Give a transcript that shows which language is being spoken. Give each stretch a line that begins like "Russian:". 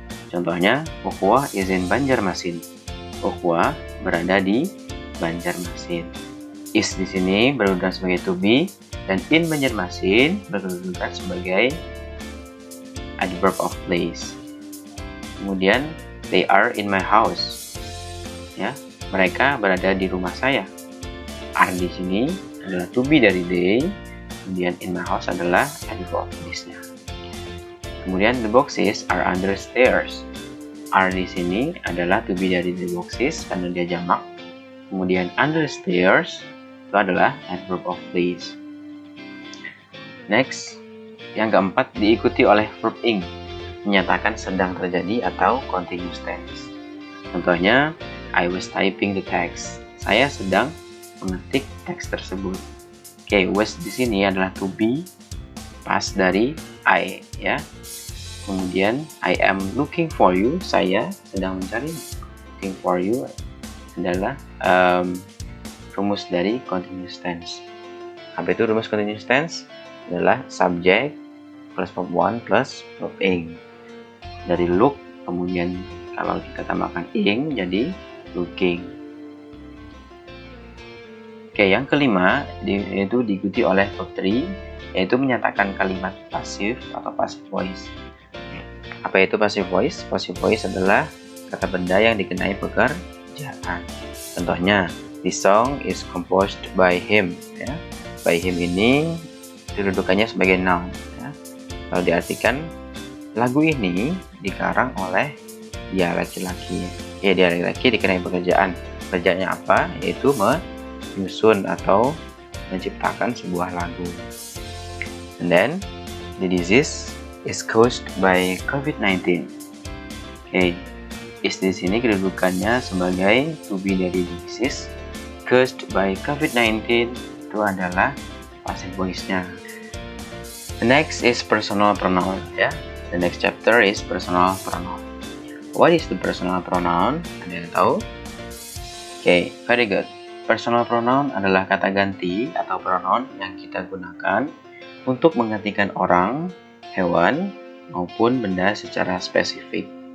Indonesian: Contohnya, Ukhuwah
English: is in Banjarmasin.
Indonesian: Ukhuwah berada di Banjarmasin. Is di sini berkedudukan sebagai to be dan in Banjarmasin berkedudukan sebagai adverb of place.
English: Kemudian, they are in my house.
Indonesian: Ya, mereka berada di rumah saya. Are di sini adalah to be dari they, kemudian
English: in my house
Indonesian: adalah adverb of place-nya.
English: Kemudian the boxes are under stairs.
Indonesian: Are di sini adalah to be dari the boxes karena dia jamak. Kemudian under stairs itu adalah adverb of place. Next, yang keempat diikuti oleh verb ing, menyatakan sedang terjadi atau continuous tense.
English: Contohnya, I was typing the text.
Indonesian: Saya sedang mengetik teks tersebut. Oke, was di sini adalah to be, past dari I ya.
English: Kemudian I am looking for you,
Indonesian: saya sedang mencari.
English: Looking for you
Indonesian: adalah rumus dari continuous tense. Apa itu rumus continuous tense? Adalah subject plus verb one plus verb ing. Dari look, kemudian kalau kita tambahkan ing jadi looking. Oke, yang kelima yaitu diikuti oleh verb 3, yaitu menyatakan kalimat pasif atau passive voice. Apa itu passive voice? Passive voice adalah kata benda yang dikenai pekerjaan.
English: Contohnya, this song is composed by him.
Indonesian: Ya. By him ini kedudukannya sebagai noun. Ya. Kalau diartikan, lagu ini dikarang oleh dia laki-laki. Ya, dia laki-laki dikenai pekerjaan. Pekerjaannya apa? Yaitu menyusun atau menciptakan sebuah lagu.
English: And then, the disease is caused by COVID-19.
Indonesian: Oke, is di sini kedudukannya sebagai to be dari disease. Caused by COVID-19 itu adalah passive voice-nya.
English: The next is personal pronoun ya. The next chapter is personal pronoun. What is the personal pronoun?
Indonesian: Ada yang tahu? Oke,
English: very good.
Indonesian: Personal pronoun adalah kata ganti atau pronoun yang kita gunakan untuk menggantikan orang, hewan, maupun benda secara spesifik.